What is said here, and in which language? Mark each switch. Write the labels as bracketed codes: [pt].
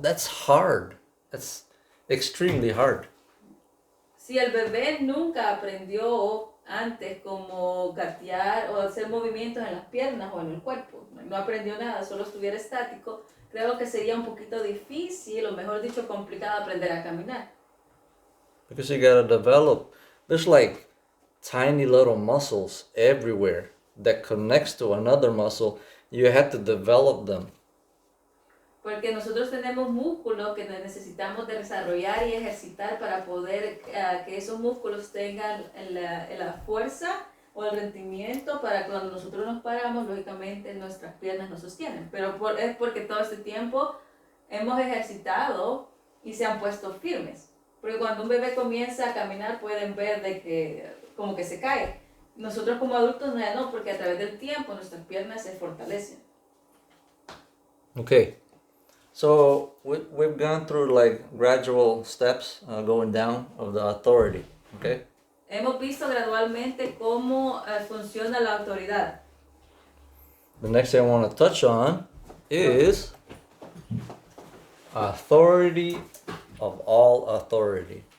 [en] That's hard. That's extremely hard. [es] Si el bebé nunca aprendió antes como gatear o hacer movimientos en las piernas o en el cuerpo, no aprendió nada, solo estuviera estático, creo que sería un poquito difícil, o mejor dicho, complicado aprender a caminar. [en] Because you gotta develop, there's like tiny little muscles everywhere that connects to another muscle. You have to develop them. [es] Porque nosotros tenemos músculos que necesitamos de desarrollar y ejercitar para poder que esos músculos tengan la fuerza o el rendimiento para cuando nosotros nos paramos, lógicamente nuestras piernas nos sostienen. Pero es porque todo este tiempo hemos ejercitado y se han puesto firmes. Porque cuando un bebé comienza a caminar pueden ver de que como que se cae. Nosotros como adultos no, porque a través del tiempo nuestras piernas se fortalecen. [en] Okay. So we've gone through like gradual steps going down of the authority. Okay. [es] Hemos visto gradualmente cómo funciona la autoridad. [en] The next thing I want to touch on is authority of all authority.